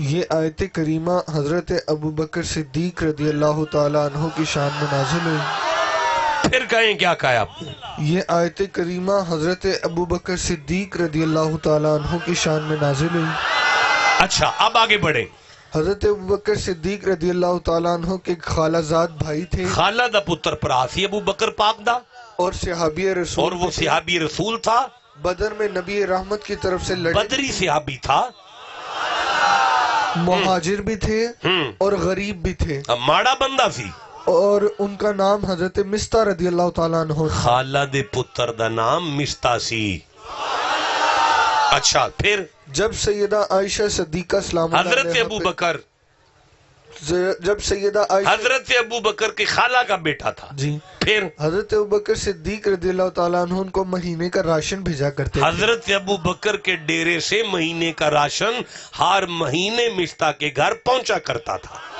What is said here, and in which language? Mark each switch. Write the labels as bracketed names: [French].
[Urdu] یہ آیت کریمہ حضرت ابوبکر صدیق رضی اللہ تعالیٰ عنہ کی شان میں نازل ہوئی۔ پھر کہیں کیا کہا آپ نے۔ یہ آیت کریمہ حضرت ابوبکر صدیق رضی اللہ تعالیٰ عنہ کی شان میں نازل ہوئی۔ اچھا اب آگے بڑھیں۔ حضرت ابوبکر صدیق رضی اللہ تعالیٰ عنہ کے خالہ زاد بھائی تھے، [Punjabi] خالہ دا پتر پراسی ابو بکر پاک دا، [Urdu] اور صحابی رسول، اور وہ صحابی رسول تھا، بدر میں نبی رحمت کی طرف سے لڑے، بدری صحابی تھا، مہاجر بھی تھے اور غریب بھی تھے، [Punjabi] ماڑا بندہ سی، [Urdu] اور ان کا نام حضرت مستہ رضی اللہ تعالیٰ عنہ تھا۔ [Punjabi] خالہ دے پتر دا نام مستہ سی۔ [Urdu] اچھا پھر جب سیدہ عائشہ صدیقہ سلام اللہ حضرت علیہا ابو بکر جب سیدہ عائشہ حضرت ابو بکر کی خالہ کا بیٹا تھا. جی پھر حضرت ابوبکر صدیق رضی اللہ تعالیٰ عنہ ان کو مہینے کا راشن بھیجا کرتے تھے. حضرت ابو بکر کے ڈیرے سے مہینے کا راشن ہر مہینے مشتا کے گھر پہنچا کرتا تھا.